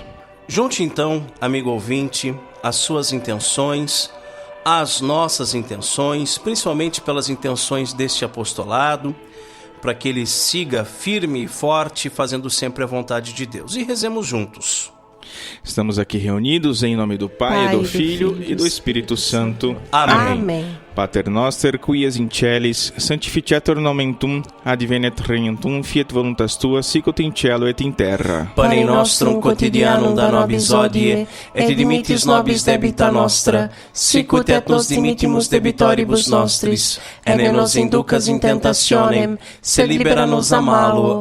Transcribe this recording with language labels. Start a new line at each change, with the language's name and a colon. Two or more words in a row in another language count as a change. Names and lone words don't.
Portuguese: Junte então, amigo ouvinte, as suas intenções, as nossas intenções, principalmente pelas intenções deste apostolado, para que ele siga firme e forte, fazendo sempre a vontade de Deus. E rezemos juntos. Estamos aqui reunidos em nome do Pai, do Filho e do Espírito Santo. Amém.
Latin: Pater noster, qui es in celis, sanctificetur nomen tuum, advenet regnum tuum, fiat voluntas tua, sicut in cielo et in terra. Pane nostrum quotidianum da nobis hodie, et dimitis nobis debita nostra, sicut et nos dimittimus debitoribus nostris, et ne nos inducas in tentationem, sed libera nos a malo.